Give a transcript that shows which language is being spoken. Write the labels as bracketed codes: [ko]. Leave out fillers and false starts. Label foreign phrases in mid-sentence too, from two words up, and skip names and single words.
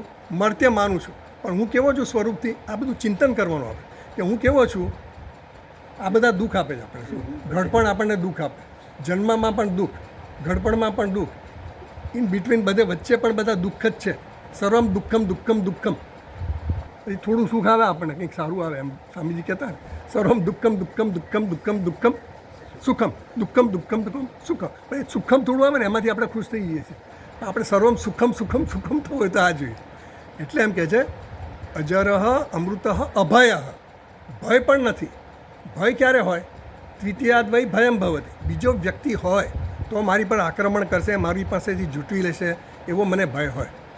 [gu] મર્ત્ય માનું છું. પણ હું કેવો છું સ્વરૂપથી? આ બધું ચિંતન કરવાનું આપણે કે હું કેવો છું. આ બધા દુઃખ આપે છે આપણે. શું ઘડપણ આપણને દુઃખ આપે, જન્મમાં પણ દુઃખ, ઘડપણમાં પણ દુઃખ, [en] in between [gu] બધે વચ્ચે પણ બધા દુઃખ જ છે. [sa] सर्वम दुःखम दुःखम दुःखम. [gu] પછી થોડું સુખ આવે આપણને, કંઈક સારું આવે, એમ સ્વામીજી કહેતા ને, [sa] सर्वम दुःखम दुःखम दुःखम दुःखम दुःखम सुखम, दुःखम दुःखम दुःखम सुखम. [gu] પણ એ સુખમ થોડું આવે ને એમાંથી આપણે ખુશ થઈ જઈએ છીએ. આપણે [sa] सर्वम सुखम सुखम सुखम [gu] થવું હોય તો આ જોઈએ. એટલે એમ કહે છે [sa] अजरह अमृतः अभय. [gu] ભય પણ નથી. ભય ક્યારે હોય? [sa] द्वितीयाद वय भयम भवती. [gu] બીજો વ્યક્તિ હોય તો મારી પર આક્રમણ કરશે, મારી પાસેથી જૂટવી લેશે, એવો મને ભય હોય.